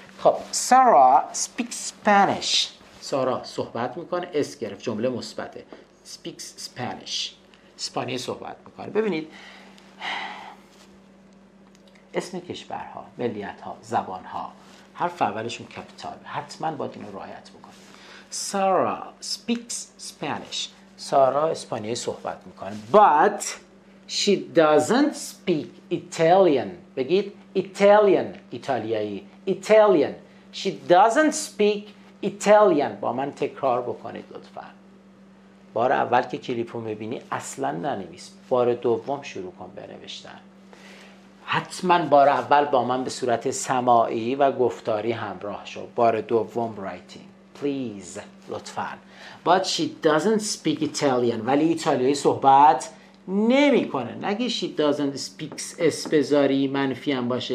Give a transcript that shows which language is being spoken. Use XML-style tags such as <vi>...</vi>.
<en>خب Sarah speaks Spanish.</en> <fa>سارا صحبت میکنه، اس گرفت، جمله مثبته.</fa> <en>speaks Spanish.</en> <fa>اسپانیایی صحبت میکنه. ببینید اسم کشورها، ملیت‌ها، زبان‌ها، حرف اولشون کپیتال، حتما باید اینو رعایت بکنید.</fa> <en>Sarah speaks Spanish.</en> <fa>سارا اسپانیایی صحبت میکنه.</fa> <en>But she doesn't speak Italian.</en> <fa>بگید Italian، ایتالیایی.</fa> <en>Italian. She doesn't speak Italian.</en> <fa>با من تکرار بکنید لطفاً. بار اول که کلیپو میبینی اصلا ننویس. بار دوم شروع کن بنوشتن. حتما بار اول با من به صورت سماعی و گفتاری همراه شو. بار دوم رایتینگ. Please. لطفاً.</fa> <en>But she doesn't speak Italian.</en> <fa>ولی ایتالیایی صحبت نمی کنه. نگه</fa> <en>she doesn't speak</en> <fa>اس بذاری منفی هم باشه.</fa>